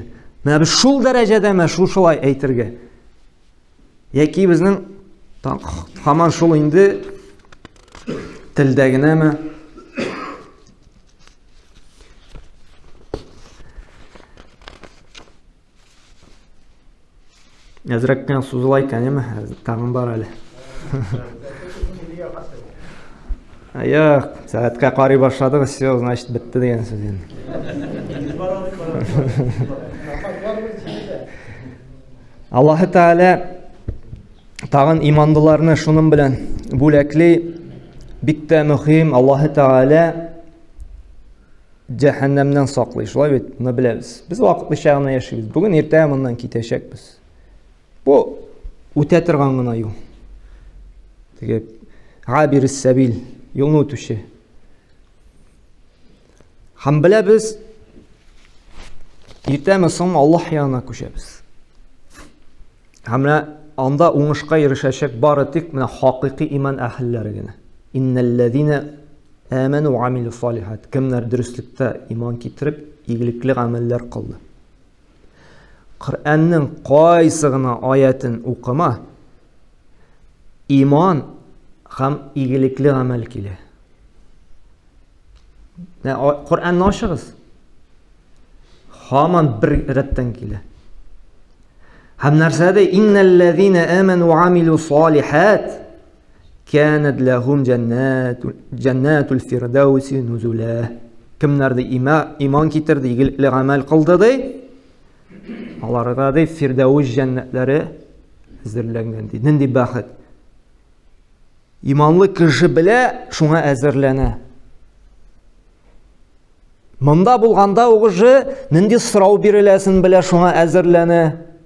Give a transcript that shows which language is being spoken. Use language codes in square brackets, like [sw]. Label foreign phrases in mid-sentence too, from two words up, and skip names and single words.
[tt] Менә без шул дәрәҗәдә шулай әйтергә. Яки безнең һаман шул инде телдә генәме. Әзрәк кенә сузыла икән, тагын бар әле. [kk] Аяқ, сәғатқа қарай башладық, [ru] все, значит, [kk] бітті деген сөз енді. [tt] Аллахы Тәала тағын имандыларны шуның белән бүләклей, бик тә мөһим. Аллахы Тәала җәһәннәмнән саклый. Шулай бит, моны беләбез. Без вакытлыча гына яшибез. Бүген иртә моннан китәчәкбез. Бу үтә торган гына юл. Теге [ar] عابر السبيل, [tt] юлны үтүче. Һәм беләбез, иртәме соң Аллаһ янына күчәбез. Һәм анда уңышка ирешәчәк бары тик менә хакыйкый иман әһелләре генә. [ar] إن الذين آمنوا وعملوا الصالحات. [tt] Кемнәр дөреслеккә иман китереп, игелекле гамәлләр кылды. Коръәннең кайсы гына аятын укыма, иман һәм игелекле гамәл килә. Коръәнне ачыгыз. Һаман бер рәттән килә. Һәм нәрсәдә [ar] إن الذين آمنوا وعملوا الصالحات كانت لهم جنات الفردوس نزلا. [tt] Кемнәрдә иман китерде, игелекле гамәл кылды ди, аларга ди Фирдәус җәннәтләре әзерләнгән ди. Нинди бәхет. Иманлы кеше белә, шуңа әзерләнә. Монда булганда угыжы нинди сорау биреләсен белә, шуңа әзерләнә.